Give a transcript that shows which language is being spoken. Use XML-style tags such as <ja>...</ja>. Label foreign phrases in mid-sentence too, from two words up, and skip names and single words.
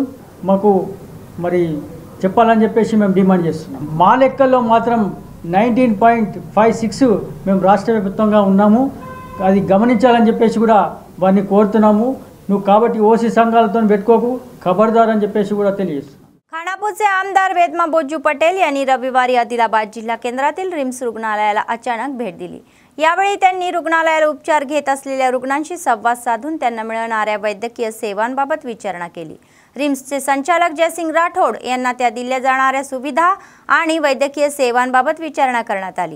<te>మాకు మరి చెప్పాలని చెప్పేసి మేము డిమాండ్ చేస్తున్నాం. మా లెక్కల్లో మాత్రం 19.56 మేము రాష్ట్ర వ్యాప్తంగా ఉన్నాము, అది గమనించాలని చెప్పేసి కూడా వారిని కోరుతున్నాము. నువ్వు కాబట్టి ఓసీ సంఘాలతో పెట్టుకోకు, खबरदार అని చెప్పేసి కూడా తెలియజేస్తున్నాం.</te> <mr>खानापूरचे आमदार वेदमा बोज्जू पटेल यांनी रविवारी आदिलाबाद जिल्हा केंद्रातील रिम्स रुग्णालयाला अचानक भेट दिली. यावेळी त्यांनी रुग्णालयाला उपचार घेत असलेल्या रुग्णांशी संवाद साधून त्यांना मिळणाऱ्या वैद्यकीय सेवांबाबत विचारणा केली. रिम्सचे संचालक जयसिंग राठोड यांना त्या दिल्या जाणाऱ्या सुविधा आणि वैद्यकीय सेवांबाबत विचारणा करण्यात आली.</mr>